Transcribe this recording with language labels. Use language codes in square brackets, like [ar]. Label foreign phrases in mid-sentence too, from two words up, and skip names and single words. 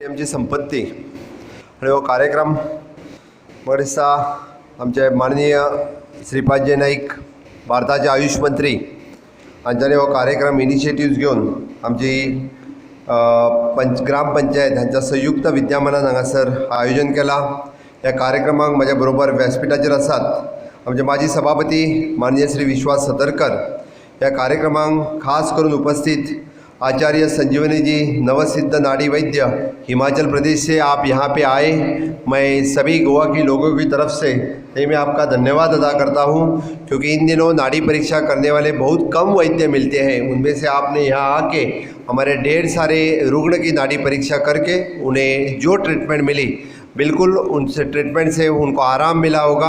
[kok] आमची संपत्ती आणि हो कार्यक्रम बरेचसा आमचे माननीय श्रीपादजी नाईक भारताचे आयुष मंत्री हांच्यानी हो कार्यक्रम इनिशिएटिव्ह घेऊन आमची ग्रामपंचायत ह्यांच्या संयुक्त विद्यमानान हांगासर आयोजन केला। ह्या कार्यक्रमाक म्हज्या बरोबर व्यासपीठाचेर आसात आमचे माजी सभापती माननीय श्री विश्वास सतरकर। ह्या कार्यक्रमाक खास करून उपस्थित आचार्य संजीवनी जी नवसिद्ध नाड़ी वैद्य हिमाचल प्रदेश [hi] से आप यहाँ पे आए। मैं सभी गोवा की लोगों की तरफ से मैं आपका धन्यवाद अदा करता हूँ, क्योंकि इन दिनों नाड़ी परीक्षा करने वाले बहुत कम वैद्य मिलते हैं। उनमें से आपने यहाँ आके हमारे ढेर सारे रुग्ण की नाड़ी परीक्षा करके उन्हें जो ट्रीटमेंट मिली बिल्कुल उनसे ट्रीटमेंट से उनको आराम मिला होगा।